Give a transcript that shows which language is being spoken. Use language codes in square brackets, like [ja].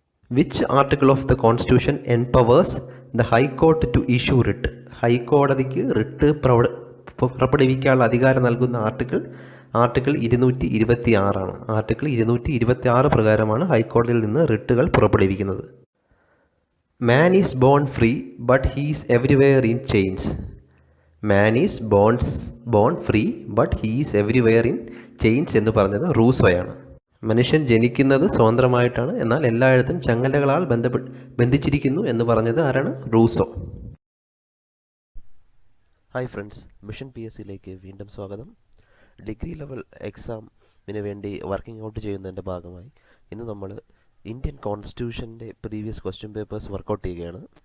[en] Which article of the constitution empowers the high court to issue writ? [ml] ഹൈക്കോടതിക്ക് writ പുറപ്പെടുവിക്കാനുള്ള അധികാരം നൽകുന്ന article 226 ആണ്. Article 226 പ്രകാരമാണ് ഹൈക്കോടതിയിൽ നിന്ന് റിട്ടുകൾ പുറപ്പെടുവിക്കുന്നത്. [en] Man is born free but he is everywhere in chains. Man is born free but he is everywhere in chains [ml] എന്ന് പറഞ്ഞത് റൂസോയാണ്. മനുഷ്യൻ ജനിക്കുന്നത് സ്വതന്ത്രമായിട്ടാണ്, എന്നാൽ എല്ലായിടത്തും ചങ്ങലകളാൽ ബന്ധിച്ചിരിക്കുന്നു എന്ന് പറഞ്ഞത് ആരാണ്? റൂസോ. ഹായ് ഫ്രണ്ട്സ്, മിഷൻ PSCയിലേക്ക് വീണ്ടും സ്വാഗതം. ഡിഗ്രി ലെവൽ എക്സാമിന് വേണ്ടി വർക്കിംഗ് ഔട്ട് ചെയ്യുന്നതിൻ്റെ ഭാഗമായി ഇന്ന് നമ്മൾ Indian കോൺസ്റ്റിറ്റ്യൂഷൻ്റെ previous question papers workout ചെയ്യുകയാണ്.